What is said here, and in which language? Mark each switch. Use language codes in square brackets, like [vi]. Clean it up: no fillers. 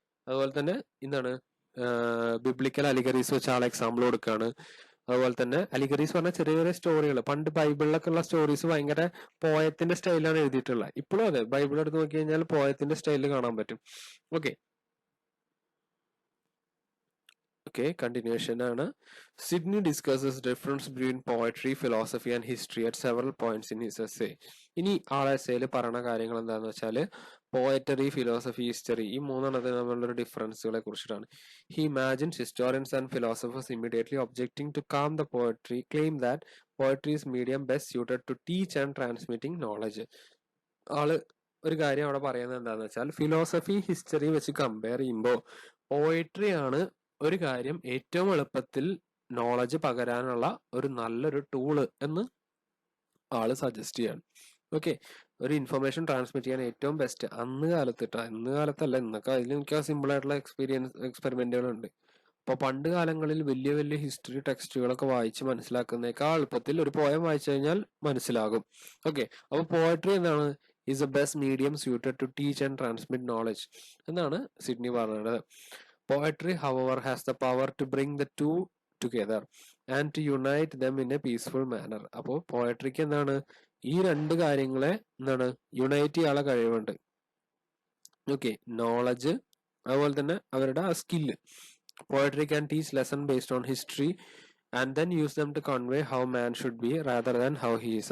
[ml] അതുപോലെ തന്നെ എന്താണ് ബിബ്ലിക്കൽ അലിഗറീസ് വെച്ച് ആൾ എക്സാമ്പിൾ കൊടുക്കുകയാണ്. അതുപോലെ തന്നെ അലിഗറീസ് പറഞ്ഞ ചെറിയ ചെറിയ സ്റ്റോറികൾ, പണ്ട് ബൈബിളിലൊക്കെ ഉള്ള സ്റ്റോറീസ് ഭയങ്കര പോയത്തിന്റെ സ്റ്റൈലാണ് എഴുതിയിട്ടുള്ളത്. ഇപ്പോഴും അതെ, ബൈബിൾ എടുത്ത് നോക്കി കഴിഞ്ഞാൽ പോയത്തിന്റെ സ്റ്റൈലിൽ കാണാൻ പറ്റും. ഓക്കെ. Continuation ആണ്. [en] Sidney discusses difference between poetry, philosophy and history at several points in his essay. [ml] ഇനി ആളെ എസ്സേയിൽ പറയുന്ന കാര്യങ്ങൾ എന്താണെന്ന് വെച്ചാൽ പോയറ്ററി, ഫിലോസഫി, ഹിസ്റ്ററി, ഈ മൂന്നെണ്ണത്തിന് തമ്മിലുള്ള ഡിഫറൻസുകളെ കുറിച്ചിട്ടാണ്. [en] He imagines historians and philosophers immediately objecting to calm the poetry claim that poetry is medium best suited to teach and transmitting knowledge. [ml] ആള് ഒരു കാര്യം അവിടെ പറയുന്നത് എന്താണെന്ന് വെച്ചാൽ ഫിലോസഫി, ഹിസ്റ്ററി വെച്ച് കമ്പയർ ചെയ്യുമ്പോൾ പോയട്രി ആണ് ഒരു കാര്യം ഏറ്റവും എളുപ്പത്തിൽ നോളജ് പകരാനുള്ള ഒരു നല്ലൊരു ടൂള് എന്ന് ആള് സജസ്റ്റ് ചെയ്യാണ്. ഓക്കെ. ഒരു ഇൻഫർമേഷൻ ട്രാൻസ്മിറ്റ് ചെയ്യാൻ ഏറ്റവും ബെസ്റ്റ് അന്ന് കാലത്തിട്ടാ, ഇന്ന് കാലത്തല്ല, ഇന്നൊക്കെ അതിൽ എനിക്ക് സിമ്പിൾ ആയിട്ടുള്ള എക്സ്പെരിമെന്റുകളുണ്ട്. അപ്പൊ പണ്ട് കാലങ്ങളിൽ വലിയ വലിയ ഹിസ്റ്ററി ടെക്സ്റ്റുകളൊക്കെ വായിച്ച് മനസ്സിലാക്കുന്നേക്കാൾ എളുപ്പത്തിൽ ഒരു പോയം വായിച്ചു കഴിഞ്ഞാൽ മനസ്സിലാകും. ഓക്കെ. അപ്പൊ പോയട്രി എന്താണ്, [en] is a best medium suited to teach and transmit knowledge [ml] എന്നാണ് സിഡ്നി പറയുന്നത്. [en] Poetry, however, has the power to bring the two together and to unite them in a peaceful manner. [ml] അപ്പോൾ പോയട്രിക്ക് എന്താണ് ഈ രണ്ട് കാര്യങ്ങളെ എന്താണ് യുണൈറ്റ് ചെയ്യാനുള്ള കഴിവുണ്ട്. ഓക്കെ, നോളജ് അതുപോലെ തന്നെ അവരുടെ ആ skill. [en] Poetry can teach lesson based on history and then use them to convey how man should be rather than how he is.